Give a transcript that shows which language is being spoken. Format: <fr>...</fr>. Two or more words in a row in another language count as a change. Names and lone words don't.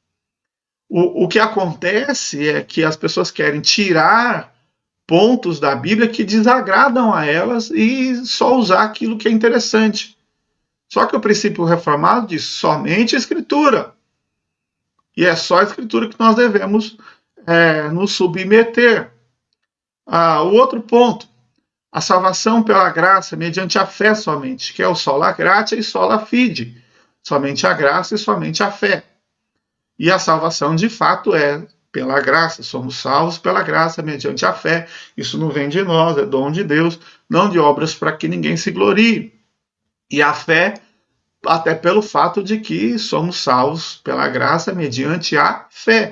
<pt>O que acontece é que as pessoas querem tirar pontos da Bíblia que desagradam a elas e só usar aquilo que é interessante. Só que o princípio reformado diz somente a Escritura. E é só a Escritura que nós devemos nos submeter. O outro ponto, a salvação pela graça mediante a fé somente, que é o</pt> <la>sola gratia</la> <pt>e</pt> <la>sola fide.</la> <pt>Somente a graça e somente a fé. E a salvação, de fato, é pela graça. Somos salvos pela graça mediante a fé. Isso não vem de nós, é dom de Deus, não de obras para que ninguém se glorie. E a fé, até pelo fato de que somos salvos pela graça mediante a fé.</pt>